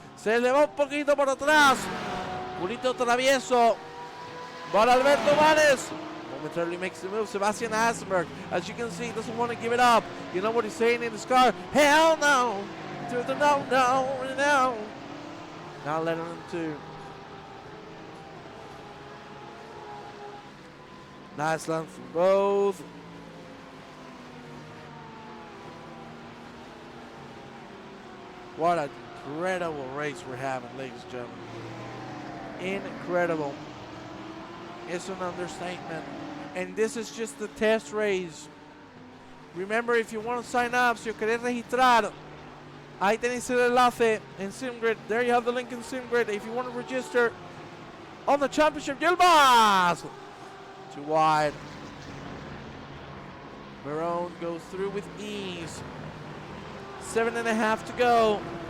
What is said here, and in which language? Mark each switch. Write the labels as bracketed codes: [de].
[es] Se le va un poquito por atrás. Purito travieso. Para Alberto Vanes. [en] Momentarily makes the move. Sebastian Eisenberg, as you can see, doesn't want to give it up. You know what he's saying in his car? Hell no. To the no, no, no. Not letting him to. Nice run from both. What an incredible race we're having, ladies and gentlemen. Incredible. It's an understatement. And this is just the test race. Remember, if you want to sign up, [es] si os queréis registrar, ahí tenéis el enlace en SimGrid. [en] There you have the link in SimGrid. If you want to register on the championship, Yilmaz! Too wide. Barone goes through with ease. 7.5 to go.